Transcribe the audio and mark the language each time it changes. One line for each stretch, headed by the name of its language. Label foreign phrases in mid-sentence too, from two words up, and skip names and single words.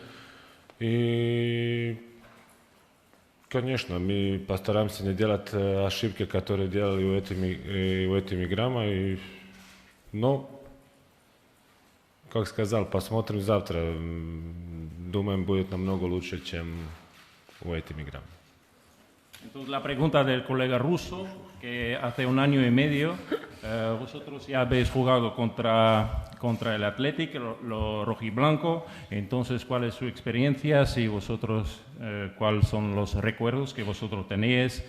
Russian: И, конечно, мы постараемся не делать ошибки, которые делали у этим играм. Но, как сказал, посмотрим завтра. Думаем, будет намного лучше, чем у этим играм.
Spanish: Entonces, la pregunta del colega ruso, que hace 1 año y medio vosotros ya habéis jugado contra el Athletic, lo rojiblanco. Entonces, ¿cuál es su experiencia? Si vosotros, ¿cuáles son los recuerdos que vosotros tenéis?